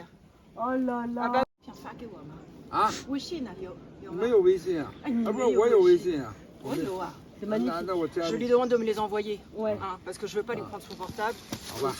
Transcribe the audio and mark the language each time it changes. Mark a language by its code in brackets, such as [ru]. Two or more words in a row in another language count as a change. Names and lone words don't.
[fr] Oh là là. Ah bah, [zh] 想发给我吗？啊，微信呢？有吗？没有微信啊？哎，你啊，不是，没有我有微微信信啊。我有啊。 [fr] C'est magnifique. [zh] 那我加 [fr] Je [zh] 你 [fr] lui demande de me les envoyer. Ouais. Hein, parce que je veux pas lui prendre son portable. Au revoir.